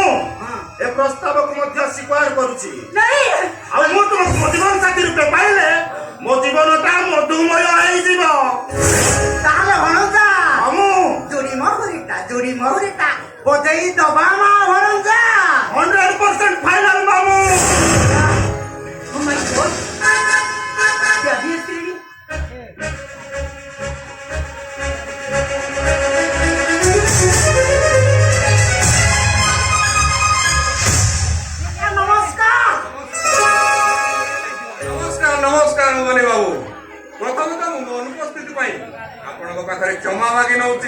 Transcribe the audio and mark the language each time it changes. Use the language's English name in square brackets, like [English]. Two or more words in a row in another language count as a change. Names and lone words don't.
[Odia] ଏ ପ୍ରସ୍ତାବକୁ ମଧ୍ୟ ସ୍ୱୀକାର କରୁଛି। ଆଉ ମୁଁ ତୁମକୁ ମୋ ଜୀବନ ସାଥୀ ରୂପେ ପାଇଲେ ମୋ ଜୀବନଟା ମଧୁମୟ ହେଇଯିବ। ତାହେଲେ ଭଣଜା ମାମୁଁ ଜୁଡ଼ି ମହୁରିଟା ବଜେଇ ଦବା ମା ଭଣଜା। 100% ଫାଇନାଲ ମାମୁଁ। [English] Oh my God! Jadi istri. [Odia] ନମସ୍କାର ମୋହନ ବାବୁ। ପ୍ରଥମତଃ ମୁଁ ଅନୁପସ୍ଥିତି ପାଇଁ ଆପଣଙ୍କ ପାଖରେ କ୍ଷମା ମାଗି ନେଉଛି।